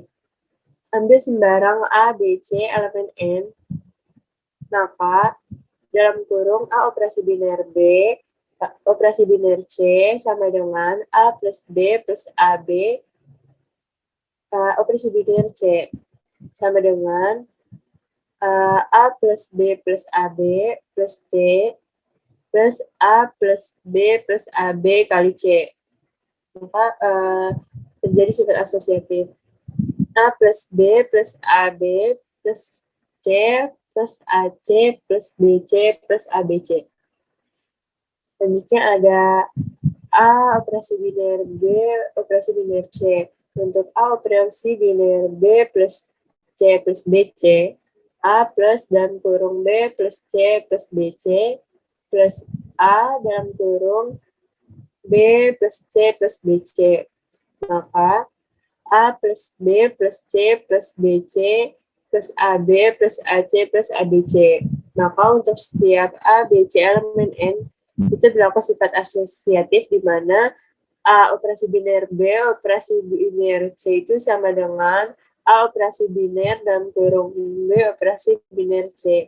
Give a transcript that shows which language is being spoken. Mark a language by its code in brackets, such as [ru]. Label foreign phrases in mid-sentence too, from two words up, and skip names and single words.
[id] Ambil sembarang A, B, C elemen N, maka dalam kurung A operasi biner B, operasi biner C sama dengan A plus B plus AB, operasi biner C sama dengan A plus B plus AB plus C plus A plus B plus AB kali C. Maka terjadi sifat asosiatif. A plus B plus AB plus C plus AC plus BC plus ABC. Selanjutnya ada A operasi biner B, operasi biner C. Untuk A operasi biner B plus C plus BC, A plus dalam kurung B plus C plus BC plus A dalam kurung B plus C plus BC. Maka A plus B plus C plus BC plus AB plus AC plus ABC. Maka untuk setiap A, B, C elemen N, itu berlaku sifat asosiatif di mana A operasi biner B, operasi biner C itu sama dengan A operasi biner dalam kurung B, operasi biner C.